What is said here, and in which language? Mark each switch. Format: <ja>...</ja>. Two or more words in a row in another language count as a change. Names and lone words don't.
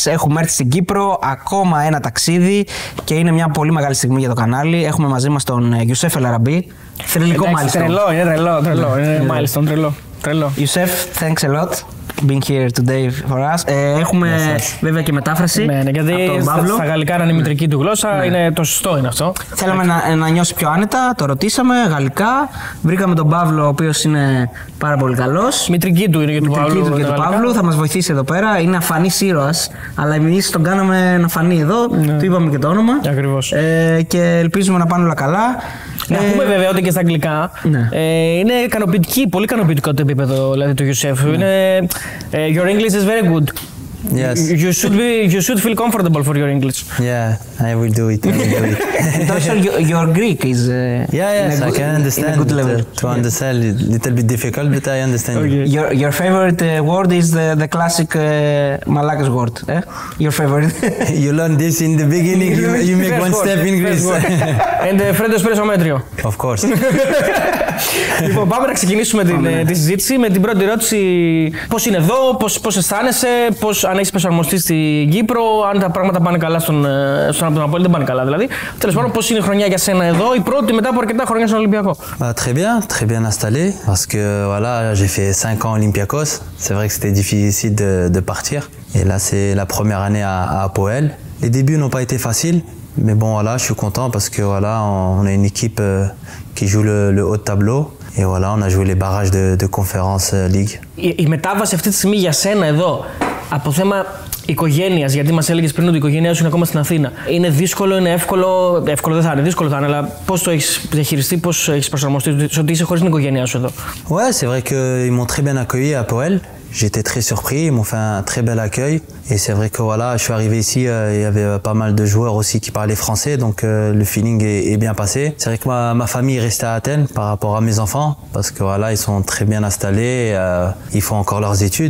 <el>Έχουμε έρθει στην Κύπρο, ακόμα ένα ταξίδι και είναι μια πολύ μεγάλη στιγμή για το κανάλι. Έχουμε μαζί μας τον Γιουσέφ Ελ Αραμπί. Θρυλικό μάλιστα. Είναι τρελό. Είναι μάλιστα τρελό. Γιουσέφ,</el> <en>thanks a lot being here today for us.</en> <el>Έχουμε βέβαια και μετάφραση. Ναι, γιατί στα γαλλικά είναι η μητρική του γλώσσα, είναι το σωστό είναι αυτό. Θέλαμε να νιώσει πιο άνετα, το ρωτήσαμε γαλλικά. Βρήκαμε τον Παύλο, ο οποίος είναι πάρα πολύ καλός. Μητρική του είναι και του Παύλου. Θα μας βοηθήσει εδώ πέρα. Είναι αφανής ήρωας, αλλά εμείς τον κάναμε να φανεί εδώ. Του είπαμε και το όνομα. Ακριβώς. Και ελπίζουμε να πάνε όλα καλά. Να πούμε βέβαια ότι και στα αγγλικά είναι πολύ ικανοποιητικό το επίπεδο δηλαδή, του Γιουσέφ.</el> <en>Your English is very good. Yes. You should feel comfortable for your English. Yeah, I will do it. Also, your Greek is yes, I can understand. in a good level. To understand, a little bit difficult, but I understand. Okay. Your favorite word is the classic Malakas word. Your favorite. You learn this in the beginning. You make one step in Greece. And Fred espresso μέτριο. Of course.</en> <el>Λοιπόν, πάμε να ξεκινήσουμε τη συζήτηση με την πρώτη ερώτηση. Πώς είναι εδώ, πώς αισθάνεσαι, αν έχεις προσαρμοστεί στην Κύπρο, αν τα πράγματα πάνε καλά στον ΑΠΟΕΛ, δεν πάνε καλά δηλαδή. Τέλος πάντων, πώς είναι η χρονιά για σένα εδώ, η πρώτη μετά από αρκετά χρόνια στον Ολυμπιακό.</el> <fr>Très bien installé, parce que voilà, j'ai fait 5 ans Olympiakos. C'est vrai que c'était difficile de partir. Et là, c'est la première année à ΑΠΟΕΛ. Les débuts n'ont pas été faciles, mais bon, voilà, je suis content parce que voilà, on a une équipe qui joue le haut de tableau. Et voilà, on a joué les barrages de Conference League.</fr> <el>Η μετάβαση αυτή τη στιγμή για σένα εδώ, από θέμα οικογένειας, γιατί μας έλεγες πριν ότι η οικογένειά σου είναι ακόμα στην Αθήνα. Είναι δύσκολο, είναι εύκολο, εύκολο δεν θα είναι, δύσκολο θα είναι, αλλά πώς το έχεις διαχειριστεί, πώς έχεις προσαρμοστεί, στο ότι είσαι χωρίς την οικογένειά σου εδώ.</el> <fr>Ouais, c'est vrai qu'ils m'ont très bien accueilli à ΑΠΟΕΛ. J'étais très surpris, ils m'ont fait un très bel accueil. Et c'est vrai que voilà, je suis arrivé ici, il y avait pas mal de joueurs aussi qui parlaient français, donc le feeling est bien passé. C'est vrai que ma famille est restée à Athènes par rapport à mes enfants, parce que voilà, ils sont très bien installés, ils font encore leurs études.</fr>